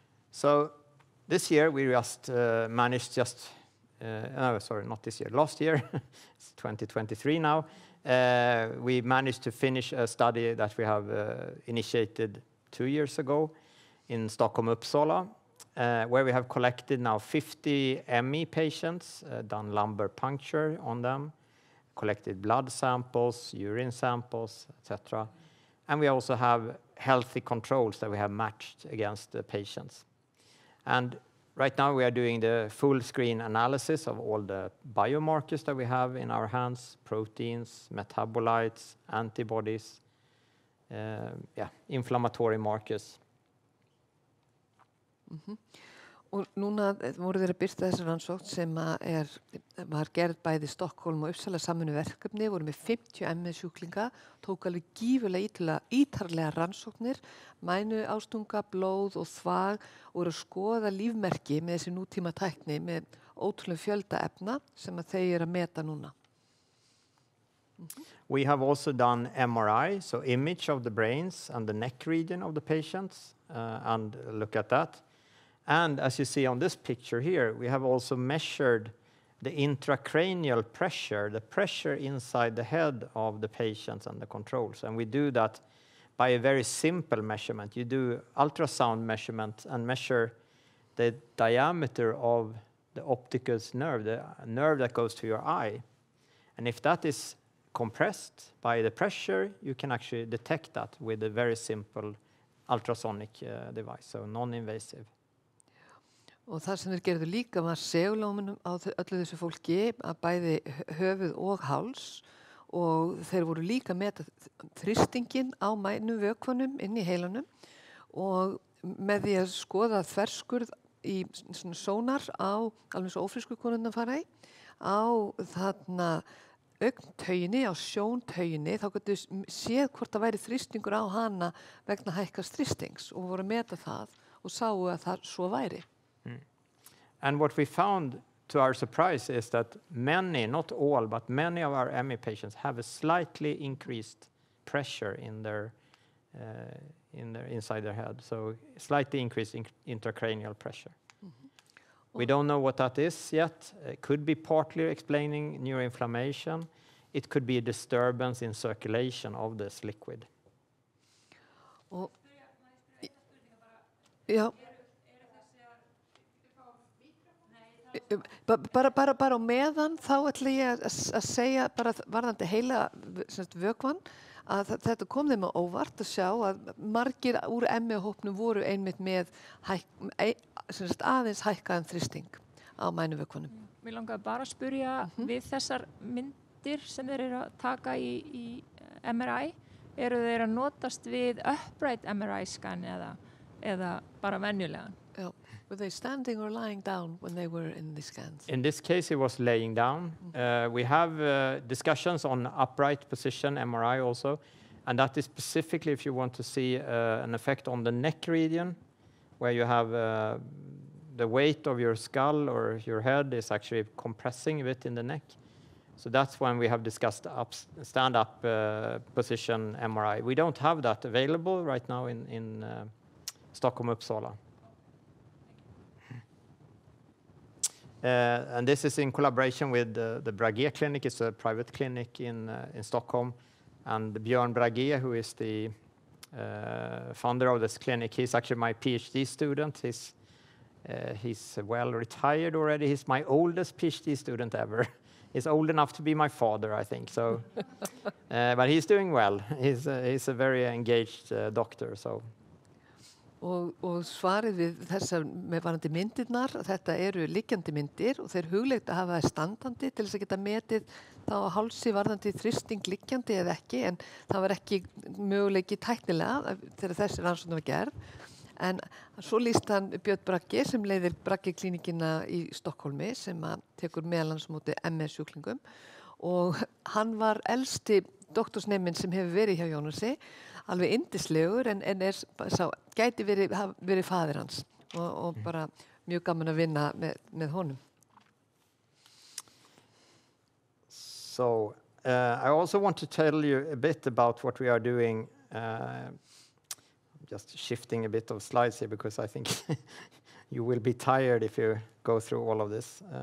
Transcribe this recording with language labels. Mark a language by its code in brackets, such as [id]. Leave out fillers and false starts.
[en] So this year we just managed not this year, last year, it's 2023 now, we managed to finish a study that we have initiated 2 years ago in Stockholm, Uppsala, where we have collected now 50 ME patients, done lumbar puncture on them, collected blood samples, urine samples, etc. And we also have healthy controls that we have matched against the patients. And right now we are doing the full screen analysis of all the biomarkers that we have in our hands, proteins, metabolites, antibodies, inflammatory markers. [is] Og núna voru þeir að birta þessa rannsókn sem var gerð bæði Stockholm og Uppsala samvinnuverkefni, voru með 50 ME-sjúklinga, tók alveg gífurlega ítarlega rannsóknir, mænu ástunga, blóð og þvag og voru að skoða lífmerki með þessi nútíma tækni með ótrúlega fjölda efna sem að þeir að meta núna. [en] We have also done MRI, so image of the brains and the neck region of the patients, and look at that. And as you see on this picture here, we have also measured the intracranial pressure, the pressure inside the head of the patients and the controls. And we do that by a very simple measurement. You do ultrasound measurement and measure the diameter of the opticus nerve, the nerve that goes to your eye. And if that is compressed by the pressure, you can actually detect that with a very simple ultrasonic device, so non-invasive. [is] Og það sem þeir gerðu líka var segulómunum á öllu þessu fólki að bæði höfuð og háls og þeir voru líka með þrýstingin á mænu vökvanum inn í heilanum og með því að skoða þverskurð í svona sónar á alveg svo ófrísku konurnar fara í á þarna augntauginni, á sjóntauginni, þá getur séð hvort það væri þrýstingur á hana vegna hækkast þrýstings og voru að meta það og sáu að það svo væri. [en] And what we found, to our surprise, is that many, not all, but many of our ME patients have a slightly increased pressure in their inside their head, so slightly increased intracranial pressure. We don't know what that is yet. It could be partly explaining neuroinflammation. It could be a disturbance in circulation of this liquid. [is] Já. Bara á meðan þá ætla ég að segja bara varðandi heila vökvann að þetta kom þeim á óvart að sjá að margir úr ME-hópnum voru einmitt með aðeins hækkaðan þrýsting á mænu vökvanum. Mér langaði bara að spyrja við þessar myndir sem þeir eru að taka í MRI, eru þeir að notast við [en] upright MRI scan [is] eða bara venjulegan? Já. [en] Were they standing or lying down when they were in the scans? In this case, it was laying down. We have discussions on upright position, MRI also, and that is specifically if you want to see an effect on the neck region, where you have the weight of your skull or your head is actually compressing a bit in the neck. So that's when we have discussed stand-up position MRI. We don't have that available right now in Stockholm, Uppsala. And this is in collaboration with the Brage Clinic. It's a private clinic in Stockholm. And Björn Brage, who is the founder of this clinic, he's actually my PhD student. He's well retired already. He's my oldest PhD student ever. He's old enough to be my father, I think. So, but he's doing well. He's a very engaged doctor. So. [is] Og svarið við þessar með varandi myndirnar, þetta eru liggjandi myndir og þeir hugleitt að hafa það standandi til þess að geta metið þá að hálsi varðandi þrýsting liggjandi eða ekki, en það var ekki möguleiki tæknilega þegar þessi rannsókn var gerð. En svo lýst hann Björn Bragi sem leiðir Bragi-klínikina í Stokkólmi sem að tekur meðalans móti MS-sjúklingum og hann var elsti doktorsneminn sem hefur verið hjá Jónasi, alveg yndislegur en gæti verið faðir hans og bara mjög gaman að vinna með honum. [en] So I also want to tell you a bit about what we are doing. Just shifting a bit of slides here because I think you will be tired if you go through all of this.